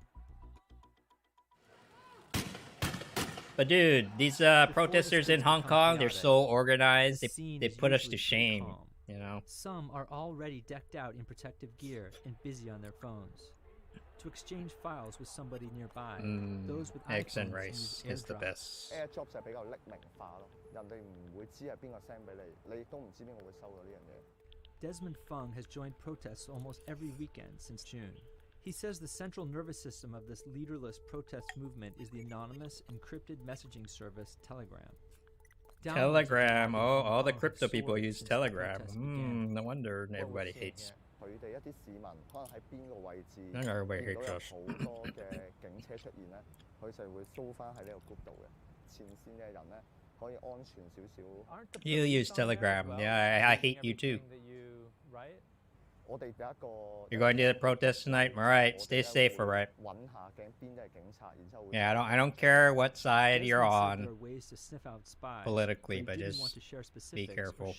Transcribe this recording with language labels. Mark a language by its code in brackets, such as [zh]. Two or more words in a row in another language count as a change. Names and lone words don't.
[en] But dude, these protesters in Hong Kong, they're so organized. They put us to shame. You know. Some are already decked out in protective gear and busy on their phones. To exchange files with somebody nearby, those with eggs and iPhones rice use is the AirDrop. best. [yue] AirDrop 就比較匿名化咯。 人哋唔會知係邊個 send 俾你，你亦都唔知邊個會收到呢樣嘢。 [en] Desmond Fung has joined protests almost every weekend since June. He says the central nervous system of this leaderless protest movement is the anonymous, encrypted messaging service Telegram. Telegram. Oh, all the crypto people use Telegram. No wonder everybody hates. [yue] 佢哋一啲市民可能喺邊個位置見 [en] Not [yue] 到有 [en] everybody [yue] 好 [en] hates us. [yue] 多嘅警車出現咧，佢就會搜翻喺呢個 group 度嘅。前線嘅人咧可以安全少少。 [en] You use Telegram. Yeah, I hate you too. You're going to the protest tonight? All right, stay safe, all right? Yeah, I don't care what side you're on politically, but just be careful.